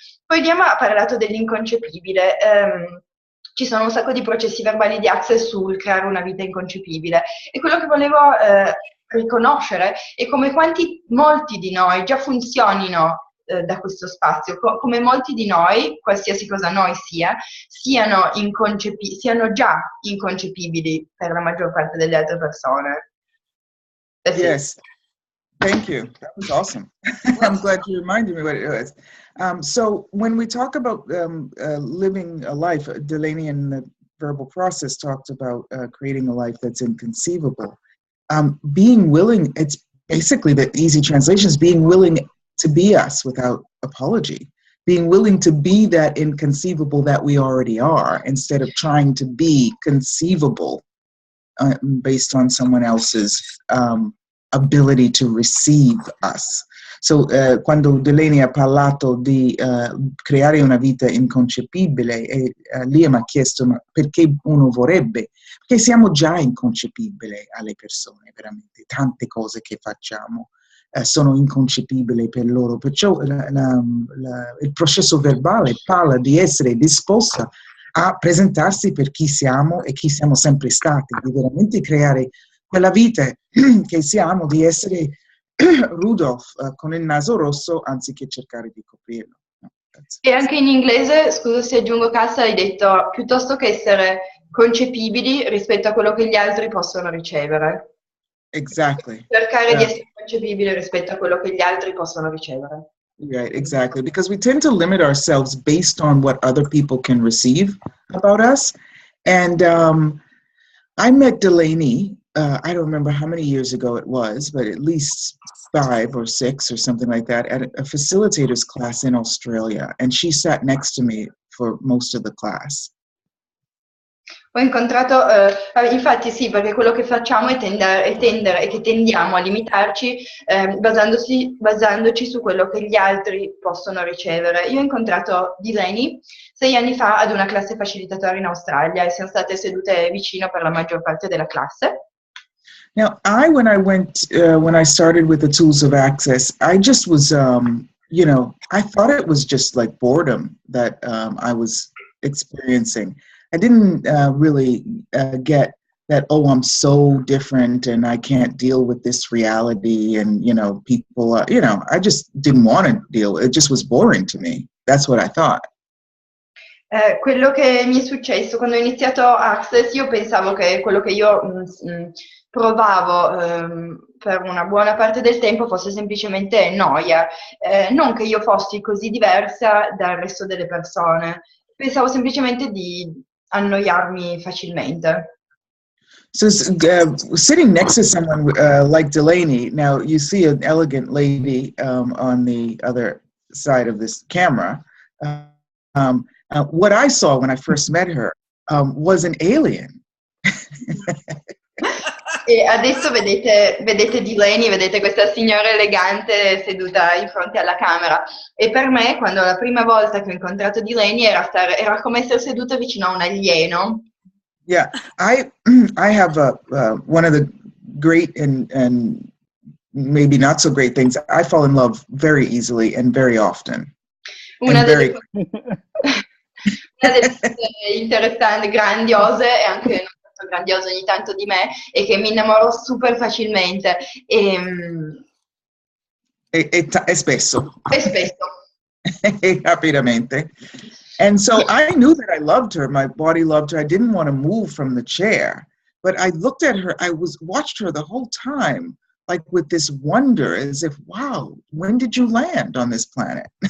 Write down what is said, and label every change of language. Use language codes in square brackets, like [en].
[it] Poi Diama ha parlato dell'inconcepibile. Ci sono un sacco di processi verbali di Access sul creare una vita inconcepibile e quello che volevo riconoscere è come molti di noi già funzionino da questo spazio, come molti di noi, qualsiasi cosa noi siano già inconcepibili per la maggior parte delle altre persone. [en] Yes. Thank you. That was awesome. I'm glad you reminded me what it was. So when we talk about living a life, Delaney in the verbal process talked about creating a life that's inconceivable. Being willing, it's basically the easy translation is being willing to be us without apology. Being willing to be that inconceivable that we already are instead of trying to be conceivable based on someone else's ability to receive us. [it] So, quando Delany ha parlato di creare una vita inconcepibile, lì mi ha chiesto ma perché uno vorrebbe? Perché siamo già inconcepibili alle persone, veramente. Tante cose che facciamo sono inconcepibili per loro. Perciò il processo verbale parla di essere disposta a presentarsi per chi siamo e chi siamo sempre stati, di veramente creare quella vita che siamo, di essere Rudolph con il naso rosso anziché cercare di coprirlo. No, e anche in inglese, scusa se aggiungo Kass, hai detto piuttosto che essere concepibili rispetto a quello che gli altri possono ricevere. [en] Exactly. [it] Cercare di essere concepibili rispetto a quello che gli altri possono ricevere. [en] Right, exactly. Because we tend to limit ourselves based on what other people can receive about us. And I met Delaney, I don't remember how many years ago it was, but at least 5 or 6 or something like that, at a facilitator's class in Australia. And she sat next to me for most of the class. [it] Ho incontrato, infatti sì, perché quello che facciamo è tendere e che tendiamo a limitarci basandoci su quello che gli altri possono ricevere. Io ho incontrato Delany 6 anni fa ad una classe facilitatore in Australia e siamo state sedute vicino per la maggior parte della classe. [en] Now, when I started with the tools of access, I just was, I thought it was just like boredom that I was experiencing. I didn't really get that, oh, I'm so different and I can't deal with this reality and, people, I just didn't want to deal. It just was boring to me. That's what I thought. [it] Quello che mi è successo quando ho iniziato Access, io pensavo che quello che io provavo per una buona parte del tempo fosse semplicemente noia, non che io fossi così diversa dal resto delle persone, pensavo semplicemente di annoiarmi facilmente. [en] So sitting next to someone like Delaney, now you see an elegant lady on the other side of this camera. What I saw when I first met her was an alien. [it] E adesso vedete Delaney, vedete questa signora elegante seduta in fronte alla camera. E per me, quando la prima volta che ho incontrato Delaney, era come essere seduta vicino a un alieno. [en] Yeah, I have one of the great and maybe not so great things. I fall in love very easily and very often. [it] Una delle cose interessanti, grandiose e anche non tanto grandiose ogni tanto di me è che mi innamoro super facilmente e spesso. E spesso. Rapidamente. [en] And so I knew that I loved her. My body loved her. I didn't want to move from the chair. But I looked at her. Watched her the whole time, like with this wonder, as if, wow, when did you land on this planet?